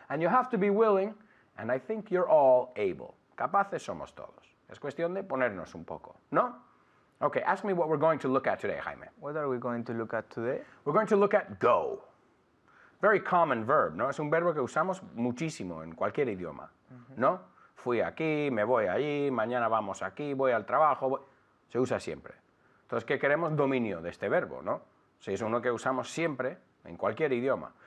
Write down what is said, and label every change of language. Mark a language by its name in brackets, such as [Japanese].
[English] And you have to be willing, and I think you're all able. [Spanish] Capaces somos todos. Es cuestión de ponernos un poco, ¿no? [English] Okay, ask me what we're going to look at today, Jaime. What are we going to look at today? We're going to look at go. Very common verb, [Spanish] ¿no? Es un verbo que usamos muchísimo en cualquier idioma, ¿no? Fui aquí, me voy allí, mañana vamos aquí, voy al trabajo. Se usa siempre. Entonces, ¿qué queremos? Dominio de este verbo, ¿no? Si es uno que usamos siempre en cualquier idioma.